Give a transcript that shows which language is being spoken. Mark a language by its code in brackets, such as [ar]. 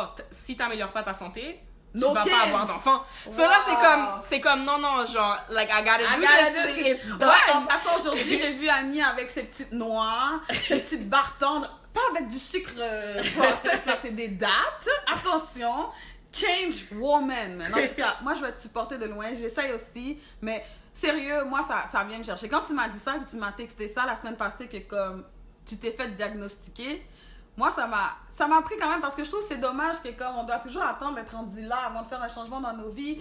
[fr] si t'améliores pas ta santé... tu vas pas avoir d'enfants. [en] Wow. So [fr] là, c'est comme, non, genre, [en] like, I gotta do this, it's done. [fr] Ouais, en passant, aujourd'hui, j'ai vu Annie avec ses petites noix, ses petites barres tendres. Pas avec du sucre process, là, c'est des dates. [en] Attention, change woman. [fr] En tout cas, moi, je vais te supporter de loin. J'essaye aussi, mais sérieux, moi, ça vient me chercher. Quand tu m'as dit ça, puis tu m'as texté ça la semaine passée, que comme tu t'es fait diagnostiquer, moi, ça m'a pris quand même parce que je trouve que c'est dommage que comme on doit toujours attendre d'être rendu là avant de faire un changement dans nos vies.